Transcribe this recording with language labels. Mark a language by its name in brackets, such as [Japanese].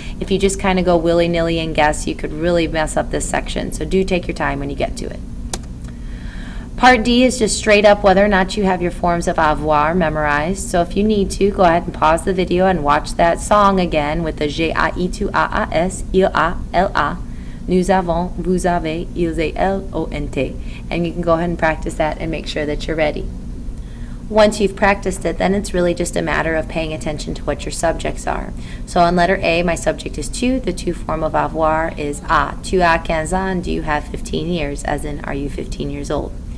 [English] If you just kind of go willy-nilly and guess, you could really mess up this section. So do take your time when you get to it. Part D is just straight up whether or not you have your forms of avoir memorized. So if you need to, go ahead and pause the video and watch that song again with the G-A-I-2-A-A-S, I-A-L-A. [French] Nous avons, vous avez, ils et elles ont. [English] And you can go ahead and practice that and make sure that you're ready. Once you've practiced it, then it's really just a matter of paying attention to what your subjects are. So on letter A, my subject is tu. The tu form of avoir is a. [French] Tu as 15 ans, [English] do you have 15 years? As in, are you 15 years old?